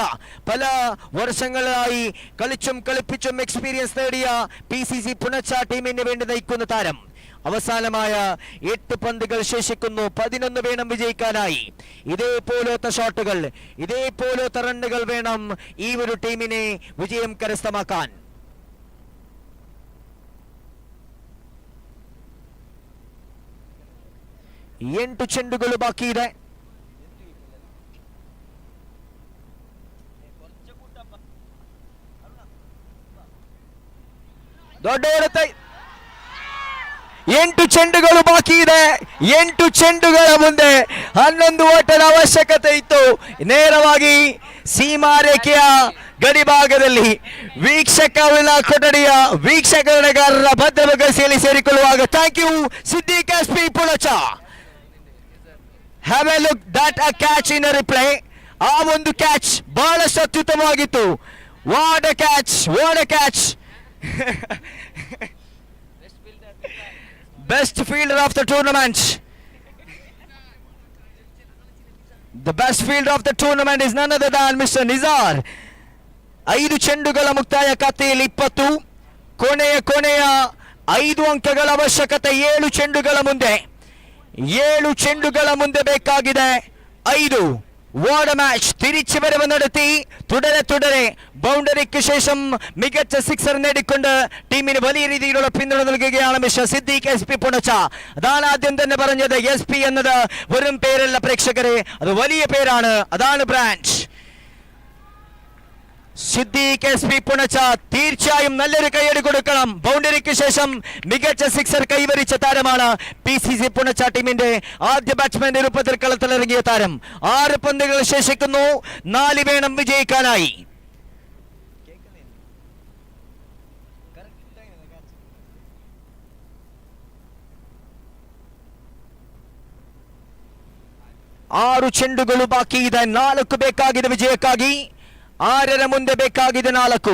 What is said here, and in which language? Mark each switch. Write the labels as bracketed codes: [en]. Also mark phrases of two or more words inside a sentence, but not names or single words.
[ml] പല വർഷങ്ങളായി കളിപ്പിച്ചും എക്സ്പീരിയൻസ് നേടിയ PCC പുണച്ച ടീമിന് വേണ്ടി നയിക്കുന്ന താരം. അവസാനമായ 8 പന്തുകൾ ശേഷിക്കുന്നു. 11 വേണം വിജയിക്കാനായി. ഇതേപോലത്തെ ഷോട്ടുകൾ, ഇതേപോലത്തെ റണ്ണുകൾ വേണം ഈ ഒരു ടീമിനെ വിജയം കരസ്ഥമാക്കാൻ. [kn] ಎಂಟು ಚೆಂಡುಗಳು ಬಾಕಿ ಇದೆ. ದೊಡ್ಡ ಹೊಡೆತ. 8 ಚೆಂಡುಗಳು ಬಾಕಿ ಇದೆ. 8 ಚೆಂಡುಗಳ ಮುಂದೆ 11 ಓಟದ ಅವಶ್ಯಕತೆ ಇತ್ತು. ನೇರವಾಗಿ ಸೀಮಾರೇಖೆಯ ಗಡಿಭಾಗದಲ್ಲಿ ವೀಕ್ಷಕರ ಕೊಠಡಿಯ ವೀಕ್ಷಕರಣಗಾರರ ಭದ್ರಬಗಸಿಯಲ್ಲಿ ಸೇರಿಕೊಳ್ಳುವಾಗ [en] thank you [kn] ಸಿದ್ದೀಖ್ SP ಪುಣಚ. [en] Have a look that a catch in a replay. [kn] ಆ ಒಂದು ಕ್ಯಾಚ್ ಬಹಳಷ್ಟು ಅತ್ಯುತ್ತಮವಾಗಿತ್ತು. [en] What a catch. Best fielder of the tournament. The best fielder of the tournament is none other than Mr. [kn] Nizar. 5 ಚೆಂಡುಗಳ ಮುಕ್ತಾಯ ಖಾತೆಯಲ್ಲಿ 20. ಕೊನೆಯ 5 ಅಂಕಗಳ ಅವಶ್ಯಕತೆ. 7 ಚೆಂಡುಗಳ ಮುಂದೆ 7 ಚೆಂಡುಗಳ ಮುಂದೆ ಬೇಕಾಗಿದೆ 5. [en] what a match. [ml] തിരിച്ചു വരവ് നടത്തി തുടരെ ബൗണ്ടറിക്ക് ശേഷം മികച്ച സിക്സർ നേടിക്കൊണ്ട് ടീമിന് വലിയ രീതിയിലുള്ള പിന്തുണ നൽകുകയാണ് മിസ്റ്റർ സിദ്ദീഖ് SP പുണച്ച. അതാണ് ആദ്യം തന്നെ പറഞ്ഞത്. SP എന്നത് വെറും പേരല്ല പ്രേക്ഷകരെ, അത് വലിയ പേരാണ്. അതാണ് ബ്രാൻഡ്. സിദ്ദീഖ് SP പുണച്ച തീർച്ചയായും നല്ലൊരു കൈയടി കൊടുക്കണം. ബൗണ്ടറിക്ക് ശേഷം മികച്ച സിക്സർ കൈവരിച്ച താരമാണ് PCC പുണച്ച ടീമിന്റെ ആദ്യ ബാറ്റ്സ്മാന്റെ രൂപത്തിൽ കളത്തിലിറങ്ങിയ താരം. 6 പന്തുകൾ ശേഷിക്കുന്നു. 4 വേണം വിജയിക്കാനായി. [kn] ಆರು ಚೆಂಡುಗಳು ಬಾಕಿ ಇದೆ. 4 ಬೇಕಾಗಿದೆ ವಿಜಯಕ್ಕಾಗಿ. 6ರ ಮುಂದೆ ಬೇಕಾಗಿದೆ 4.